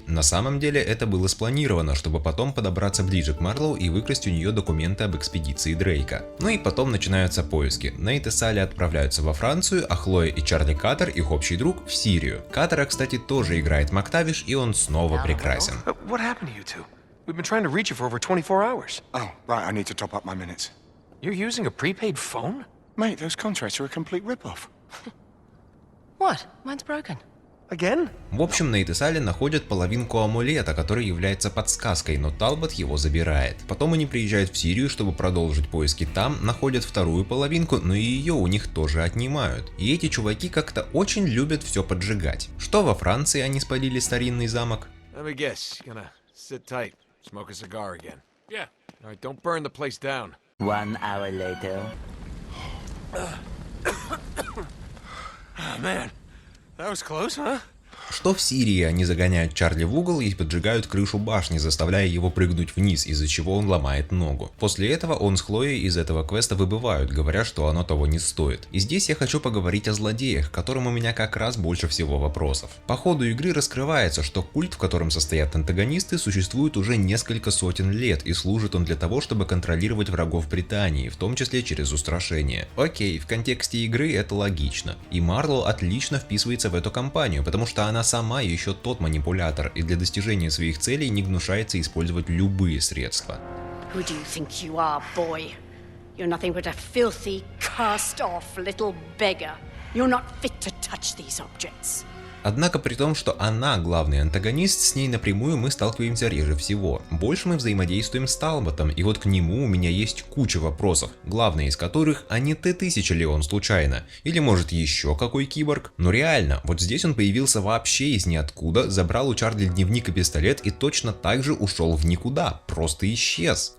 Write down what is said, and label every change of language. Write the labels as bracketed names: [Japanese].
[Russian] На самом деле это было спланировано, чтобы потом подобраться ближе к Марлоу и выкрасть у нее документы об экспедиции Дрейка. Ну и потом начинаются поиски. Нейт и Салли отправляются во Францию, а Хлоя и Чарли Каттер, их общий друг, в Сирию. Каттера, кстати, тоже играет Мактавиш, и он снова прекрасен. [English] What happened to you two? We've been trying to reach you for over 24 hours. Oh, right, I need to top up my minutes. You're using a prepaid phone? Mate, those contracts are a complete rip-off. What? Mine's broken. Again? [Russian] В общем, Нейт и Салли находят половинку амулета, который является подсказкой, но Талбот его забирает. Потом они приезжают в Сирию, чтобы продолжить поиски там, находят вторую половинку, но и ее у них тоже отнимают. И эти чуваки как-то очень любят все поджигать. Что во Франции они спалили старинный замок? [English] Let me guess, you're gonna sit tight, smoke a cigar again. Yeah. All right, don't burn the place down. 1 hour later. Oh, man, that was close, huh? [Russian] Что в Сирии они загоняют Чарли в угол и поджигают крышу башни, заставляя его прыгнуть вниз, из-за чего он ломает ногу. После этого он с Хлоей из этого квеста выбывают, говоря, что оно того не стоит. И здесь я хочу поговорить о злодеях, к которым у меня как раз больше всего вопросов. По ходу игры раскрывается, что культ, в котором состоят антагонисты, существует уже несколько сотен лет, и служит он для того, чтобы контролировать врагов Британии, в том числе через устрашение. Окей, в контексте игры это логично. И Марлоу отлично вписывается в эту кампанию, потому что она сама еще тот манипулятор, и для достижения своих целей не гнушается использовать любые средства. [English] Who do you think you are, boy? You're nothing but a filthy, cast-off little beggar. You're not fit to touch these objects. [Russian] Однако при том, что она главный антагонист, с ней напрямую мы сталкиваемся реже всего. Больше мы взаимодействуем с Талботом, и вот к нему у меня есть куча вопросов, главный из которых, а не Т-1000 ли он случайно? Или может еще какой киборг? Но реально, вот здесь он появился вообще из ниоткуда, забрал у Чарли дневник и пистолет и точно так же ушел в никуда, просто исчез.